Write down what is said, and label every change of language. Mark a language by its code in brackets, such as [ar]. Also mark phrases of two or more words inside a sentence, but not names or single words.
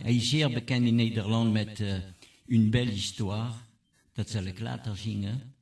[nl] Hij is zeer bekend in Nederland met Une belle histoire. Dat zal ik later zingen.